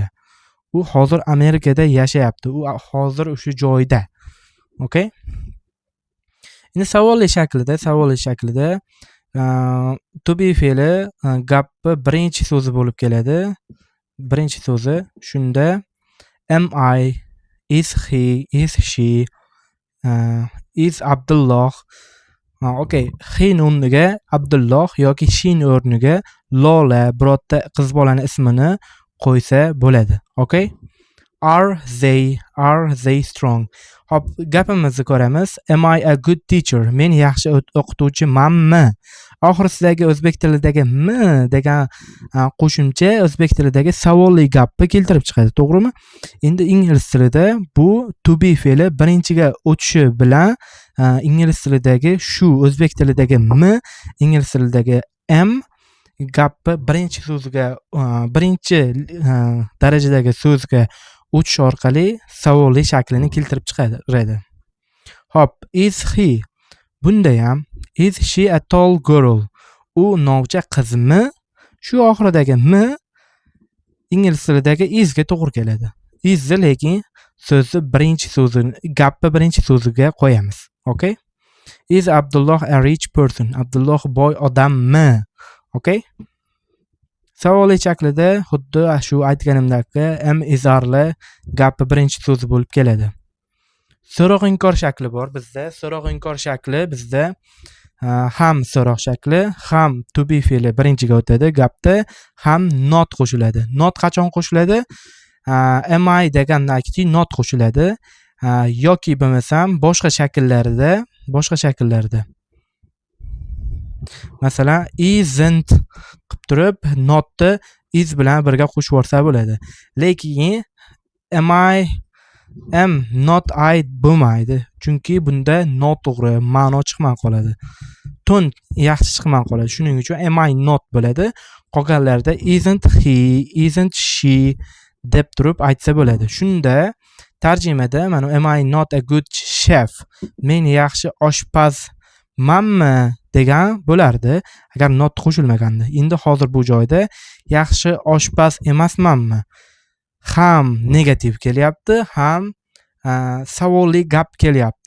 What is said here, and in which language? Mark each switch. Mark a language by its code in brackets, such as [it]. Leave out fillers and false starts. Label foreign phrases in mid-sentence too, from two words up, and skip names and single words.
[uz] U hozir Amerikada yashayapti. U hozir o'sha joyda. Okay? Endi savolli shaklida [en] to be [uz] fe'li gapni birinchi so'zi bo'lib keladi. Birinchi so'zi shunda [en] am I, is he, is she, is Abdulloh. [uz] Okay, he o'rniga Abdulloh yoki she o'rniga Lola birorta qiz bolani ismini qo'ysa bo'ladi. [en] Okay? Are they strong? [uz] Hop, gapimizni ko'ramiz. [en] Am I a good teacher? [uz] Men yaxshi o'qituvchimanmi? Oxirisidagi o'zbek tilidagi mi degan qo'shimcha o'zbek tilidagi savolli gapni keltirib chiqadi, to'g'rimi? Endi ingliz tilida bu [en] to be [uz] fe'li birinchiga o'tishi bilan ingliz tilidagi shu, o'zbek tilidagi mi, ingliz tilidagi am gapni birinchi so'zga, birinchi darajadagi so'zga o'tish orqali savolli shaklini keltirib chiqaradi. Hop, [en] is he? [uz] Bunda ham [en] is she a tall girl? [uz] U novcha qizmi? Shu oxiridagi mi ingliz tilidagi isga to'g'ri keladi. Is lekin so'zni birinchi so'zini, gapni birinchi so'ziga qo'yamiz. Okay? [en] Is Abdullah a rich person? [uz] Abdullah boy odammi? Okay? Savolli shaklida xuddi shu aytganimdagi am isarli gapni birinchi so'zi bo'lib keladi. So'roq inkor shakli bor bizda. So'roq inkor shakli bizda ham so'roq shakli, ham [en] to be [uz] fe'li birinchiga o'tadi gapda, ham not qo'shiladi. Not qachon qo'shiladi? Am I degandan keyin not qo'shiladi. Yoki bo'lmasam boshqa shakllarda. Masalan, isn't qilib turib notni is bilan birga qo'shib yuborsa bo'ladi. Lekin [en] am not I [uz] bo'lmaydi. Chunki bunda noto'g'ri ma'no chiqmay qoladi. Ton yaxshi chiqmay qoladi. Shuning uchun [en] am I not [uz] bo'ladi. Qolganlarda [en] isn't he, isn't she [uz] deb turib aytsa bo'ladi. Shunda tarjimada mana [en] am I not a good chef? [uz] Men yaxshi oshpazmanmi degan bo'lardi agar not qo'shilmaganda. Endi hozir bu joyda yaxshi oshpaz emasmanmi? Ham negativ kelyapti, ham savolli gap kelyapti.